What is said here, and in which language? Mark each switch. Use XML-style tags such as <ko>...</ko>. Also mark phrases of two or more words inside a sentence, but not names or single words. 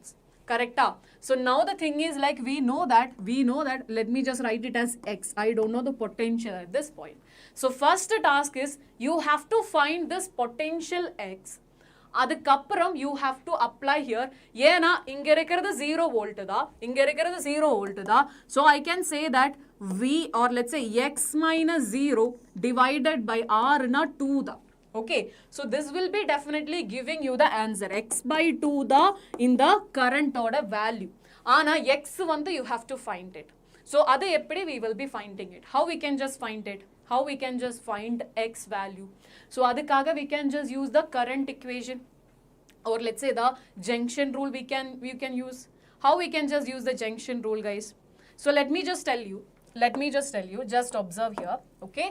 <en>Correct? So now the thing is, like we know that, let me just write it as X. I don't know the potential at this point. So first task is, you have to find this potential X. Adukapram you have to apply here.</en> <ta>ஏனா இங்கே இருக்கிறது 0 volt டா, இங்கே இருக்கிறது 0 volt டா.</ta> <en>So I can say that V, or let's say X minus 0 divided by R na 2 da. Okay, so this will be definitely giving you the answer. X by 2 the in the current order value.</en> <ta>ஆனா X வந்து</ta> <en>you have to find it. So</en> <ta>அது எப்படி</ta> <en>we will be finding it. How we can just find it? How we can just find X value? So adukaga we can just use the current equation, or let's say the junction rule we can use. How we can just use the junction rule, guys? So let me just tell you, just observe here, okay?</en>